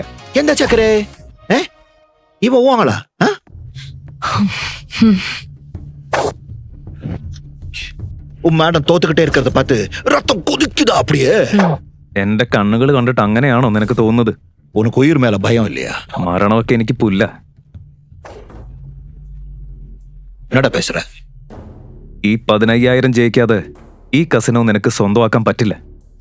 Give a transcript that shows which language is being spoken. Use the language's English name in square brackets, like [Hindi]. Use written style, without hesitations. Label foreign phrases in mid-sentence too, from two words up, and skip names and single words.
[Malayalam] എന്താ ചക്കരേ? ഇവ ഓവാങ്ങളാ? [Tamil] உன் மேடம் தோத்துக்கிட்டே இருக்கிறத பார்த்து ரத்தம் கொதிக்குதா அப்படியே? [Malayalam] എന്റെ കണ്ണുകൾ കണ്ടിട്ട് അങ്ങനെയാണോ നിനക്ക് തോന്നുന്നത്? [Tamil] உனக்கு உயிர் மேல பயம் இல்லையா? [Malayalam] മരണമൊക്കെ എനിക്ക് പുല്ല. [Tamil] என்னடா பேசுற? [Malayalam] ഈ 15,000 ജയിക്കാതെ ഈ കസിനോ നിനക്ക് സ്വന്തമാക്കാൻ പറ്റില്ല.